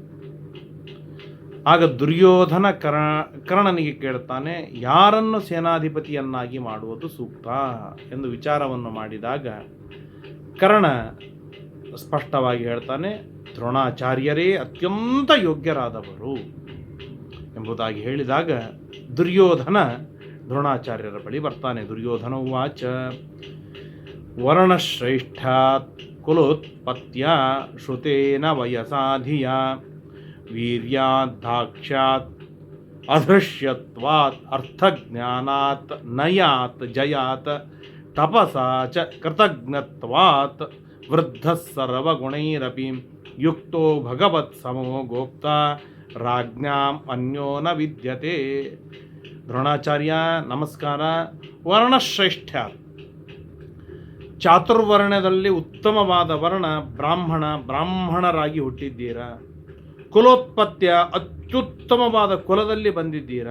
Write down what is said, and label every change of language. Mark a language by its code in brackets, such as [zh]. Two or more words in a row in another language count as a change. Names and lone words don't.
[kn] ಆಗ ದುರ್ಯೋಧನ ಕರ್ಣನಿಗೆ ಕೇಳ್ತಾನೆ, ಯಾರನ್ನು ಸೇನಾಧಿಪತಿಯನ್ನಾಗಿ ಮಾಡುವುದು ಸೂಕ್ತ ಎಂದು ವಿಚಾರವನ್ನು ಮಾಡಿದಾಗ ಕರ್ಣ ಸ್ಪಷ್ಟವಾಗಿ ಹೇಳ್ತಾನೆ, ದ್ರೋಣಾಚಾರ್ಯರೇ ಅತ್ಯಂತ ಯೋಗ್ಯರಾದವರು ಎಂಬುದಾಗಿ ಹೇಳಿದಾಗ ದುರ್ಯೋಧನ ದ್ರೋಣಾಚಾರ್ಯರ ಬಳಿ ಬರ್ತಾನೆ. [sa] ದುರ್ಯೋಧನ ಉವಾಚ ವರ್ಣಶ್ರೇಷ್ಠಾತ್ ಕುಲೋತ್ಪತ್ಯ ಶ್ರುತೇನ ವಯಸಾಧಿಯ ವೀರ್ಯಾತ್ ದಾಕ್ಷ್ಯಾತ್ ಅದೃಶ್ಯತ್ವಾತ್ ಅರ್ಥಜ್ಞಾನಾತ್ ನಯಾತ್ ಜಯಾತ್ ತಪಸಾ ಚ ಕೃತಜ್ಞತ್ವಾತ್ ವೃದ್ಧಃ ಸರ್ವಗುಣೈರಪಿ ಯುಕ್ತೋ ಭಗವತ್ ಸಮೋ ಗೋಪ್ತ ರಾಜ್ಞಾಂ ಅನ್ಯೋ ನ ವಿದ್ಯತೆ. [kn] ದ್ರೋಣಾಚಾರ್ಯ ನಮಸ್ಕಾರ. ವರ್ಣಶ್ರೇಷ್ಠ, ಚಾತುರ್ವರ್ಣದಲ್ಲಿ ಉತ್ತಮವಾದ ವರ್ಣ ಬ್ರಾಹ್ಮಣರಾಗಿ ಹುಟ್ಟಿದ್ದೀರಾ. ಕುಲೋತ್ಪತ್ಯ, ಅತ್ಯುತ್ತಮವಾದ ಕುಲದಲ್ಲಿ ಬಂದಿದ್ದೀರಾ.